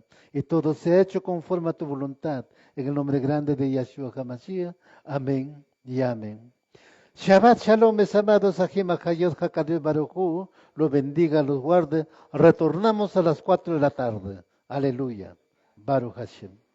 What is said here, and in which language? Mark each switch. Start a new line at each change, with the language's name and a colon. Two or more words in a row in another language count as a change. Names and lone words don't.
Spanish: Y todo se ha hecho conforme a tu voluntad, en el nombre grande de Yeshua HaMashiach. Amén y amén.
Hebrew: Shabbat Shalom,
Spanish: mis amados,
Hebrew: Ajim Achayot Hakadosh Baruj Hu,
Spanish: los bendiga, los guarde. Retornamos a las 4 de la tarde.
Hebrew: Aleluya. Baruch Hashem.